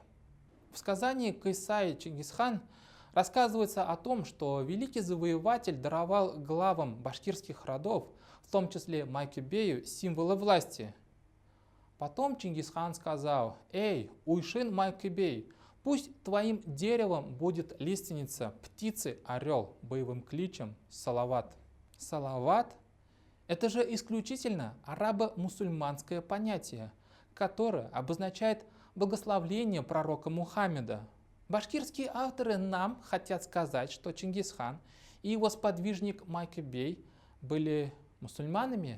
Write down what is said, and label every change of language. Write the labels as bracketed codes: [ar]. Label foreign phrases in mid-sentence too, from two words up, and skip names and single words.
[ru] В сказании Кайсай Чингисхан рассказывается о том, что великий завоеватель даровал главам башкирских родов, в том числе Майкебею, символы власти. Потом Чингисхан сказал: «Эй, уйшин Майкебей, пусть твоим деревом будет лиственница, птицы, орел, боевым кличем Салават». Салават – это же исключительно арабо-мусульманское понятие, которое обозначает благословление пророка Мухаммеда. Башкирские авторы нам хотят сказать, что Чингисхан и его сподвижник Майкебей были мусульманами.